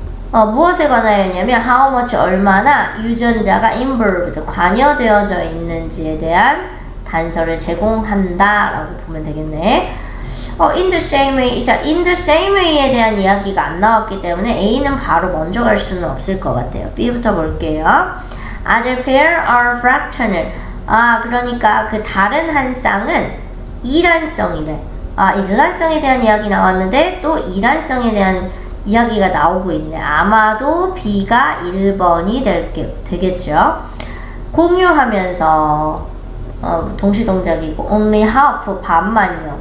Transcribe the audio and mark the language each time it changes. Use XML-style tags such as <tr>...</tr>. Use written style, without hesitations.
<ko>무엇에 관하여냐면</ko> <en>how much,</en> <ko>얼마나 유전자가 involved, 관여되어져 있는지에 대한 단서를 제공한다 라고 보면 되겠네.</ko> <en>in the same way,</en> <ko>자, in the same way에 대한 이야기가 안 나왔기 때문에 A는 바로 먼저 갈 수는 없을 것 같아요. B부터 볼게요.</ko> <en>Other pair are fractional.</en> <ko>그러니까 그 다른 한 쌍은 이란성이래. 일란성에 대한 이야기 나왔는데 또 이란성에 대한 이야기가 나오고 있네. 아마도 B가 1번이 되겠죠. 공유하면서 동시동작이고</ko> <en>only half,</en> <ko>반만요.</ko>